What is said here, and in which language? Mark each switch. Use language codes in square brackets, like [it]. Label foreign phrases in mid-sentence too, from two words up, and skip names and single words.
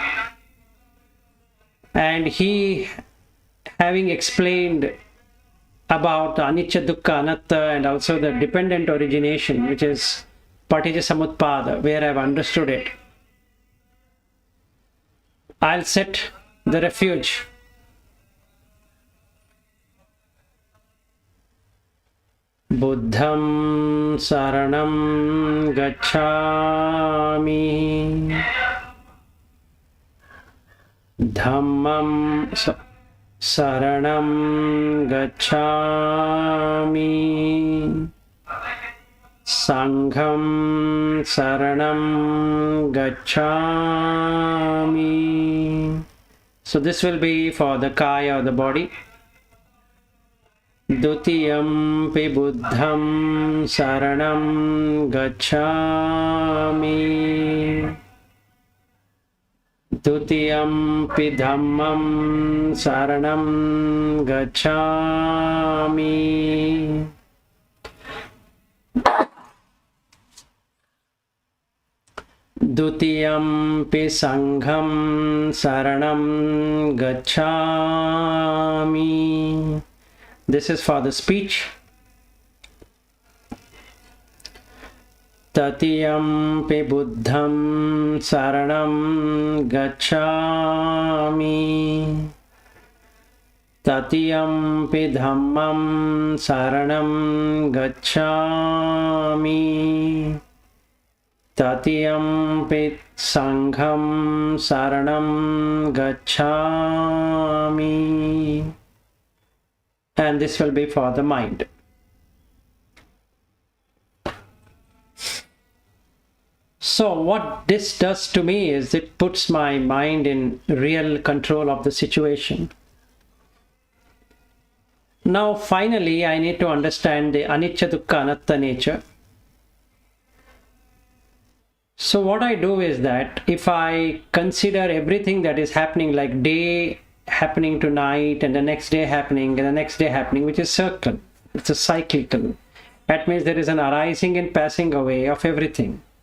[en] And he, having explained about [pi] anicca, dukkha, anatta, [en] and also the dependent origination, which is [pi] paticca samutpada, [en] where I've understood it, I'll set the refuge. [pi] Buddham saranam gacchami, Dhammam saranam gacchami, Sangham saranam gacchami. [en] So this will be for the kaya, or the body. [pi] Dutiyam pi buddham saranam gacchami, Dutiyam pi dhammam saranam gacchami, Dutiyam pi sangham saranam gacchami. [en] This is for the speech. [pi] Tatiyam pi buddham saranam gacchami, Tatiyam pi dhammam saranam gacchami, Tatiyam pi sangham saranam gacchami. [en] And this will be for the mind. So what this does to me is it puts my mind in real control of the situation. Now finally I need to understand the [pi] anicca, dukkha, anatta [en] nature. So what I do is that if I consider everything that is happening, like day happening to night, and the next day happening, and the next day happening, which is circle, it's a cyclical. That means there is an arising and passing away of everything.